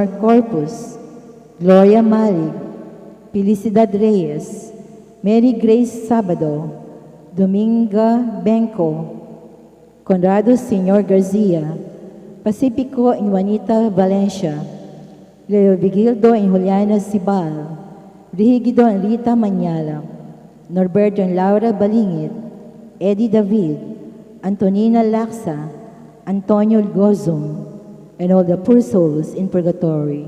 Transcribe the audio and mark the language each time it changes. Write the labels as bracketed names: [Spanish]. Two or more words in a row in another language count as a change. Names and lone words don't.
[English] Corpus, Gloria Malig, Felicidad Reyes, Mary Grace Sabado, Dominga Benco, Conrado Sr. Garcia, Pacifico and Juanita Valencia, Leo Vigildo and Juliana Sibal, Rigido and Rita Manyala, Norberto and Laura Balingit, Eddie David, Antonina Laksa, Antonio Gozum, and all the poor souls in purgatory.